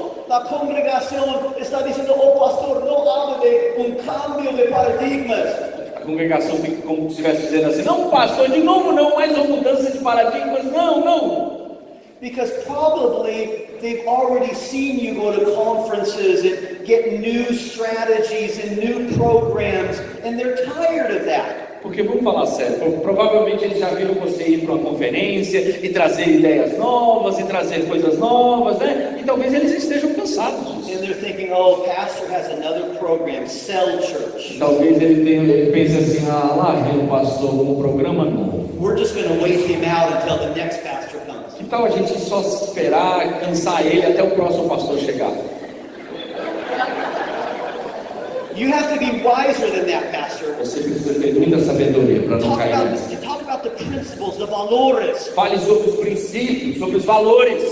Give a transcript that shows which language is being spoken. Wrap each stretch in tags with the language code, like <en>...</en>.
<pt>A congregação está dizendo, pastor, não há</pt> <es>de cambio de paradigmas.</es> <pt>A congregação fica como se estivesse dizendo assim, não, pastor, de novo não, mais uma mudança de paradigmas, não.</pt> <en>Because probably they've already seen you go to conferences and get new strategies and new programs, and they're tired of that.</en> <pt>Porque vamos falar sério, provavelmente eles já viram você ir para uma conferência e trazer ideias novas e trazer coisas novas, né? E talvez eles estejam cansados disso.</pt> <en>And they're thinking, pastor has another program, Cell Church.</en> <pt>Talvez ele pense assim, lá vem o pastor com um programa novo.</pt> <en>We're just going to wait him out until the next pastor comes.</en> <pt>Que tal a gente só esperar, cansar ele até o próximo pastor chegar?</pt> <en>You have to be wiser than that, pastor.</en> <pt>Você precisa ter muita sabedoria para não cair nisso.</pt> <en>Talk about the principles, the valores.</en> <pt>Fale sobre os princípios, sobre os valores.</pt>